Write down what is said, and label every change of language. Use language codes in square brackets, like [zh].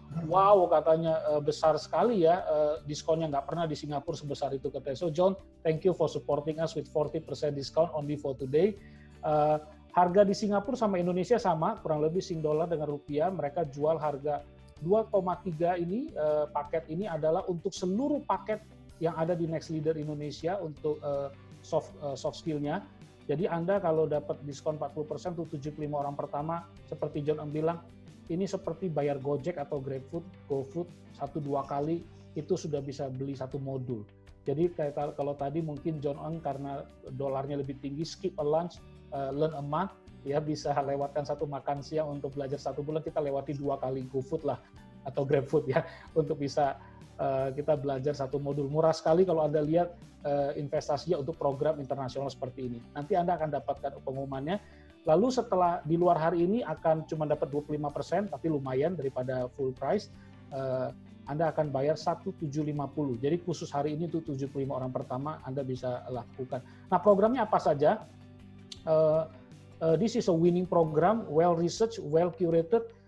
[id] wow katanya besar sekali ya, diskonnya nggak pernah di Singapura sebesar itu katanya. [en] So John, thank you for supporting us with 40% discount only for today. [id] Harga di Singapura sama Indonesia sama, kurang lebih $SGD dengan rupiah. Mereka jual harga 2,3 ini, paket ini adalah untuk seluruh paket yang ada di Next Leader Indonesia untuk soft skill-nya. Jadi Anda kalau dapat diskon 40% untuk 75 orang pertama, seperti John Eng bilang, ini seperti bayar Gojek atau GrabFood, GoFood 1-2 kali, itu sudah bisa beli satu modul. Jadi kalau tadi mungkin John Eng karena dolarnya lebih tinggi, [en] skip a lunch, learn a month, [id] ya bisa lewatkan satu makan siang untuk belajar 1 bulan, kita lewati 2 kali GoFood lah, atau GrabFood ya, untuk bisa kita belajar satu modul. Murah sekali kalau Anda lihat investasinya untuk program internasional seperti ini. Nanti Anda akan dapatkan pengumumannya. Lalu setelah di luar hari ini akan cuma dapat 25%, tapi lumayan daripada full price. Anda akan bayar 1.750. Jadi khusus hari ini untuk 75 orang pertama Anda bisa lakukan. Nah, programnya apa saja? [en] This is a winning program, well researched, well curated.